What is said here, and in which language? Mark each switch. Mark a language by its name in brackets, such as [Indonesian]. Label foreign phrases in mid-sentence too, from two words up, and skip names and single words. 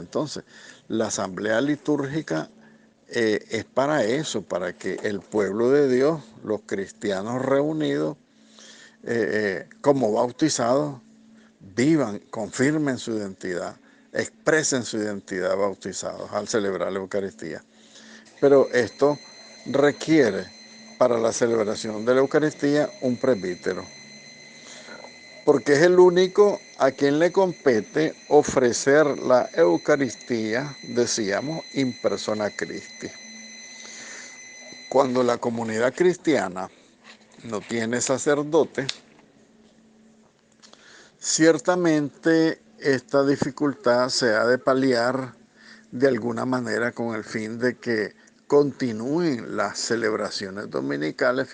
[Spanish] Entonces, la asamblea litúrgica es para eso, para que el pueblo de Dios, los cristianos reunidos, como bautizados, vivan, confirmen su identidad, expresen su identidad bautizados al celebrar la Eucaristía. Pero esto requiere para la celebración de la Eucaristía un presbítero, porque es el único a quien le compete ofrecer la Eucaristía, decíamos, [Latin] in persona Christi. [Spanish] Cuando la comunidad cristiana no tiene sacerdote, ciertamente esta dificultad se ha de paliar de alguna manera con el fin de que continúen las celebraciones dominicales.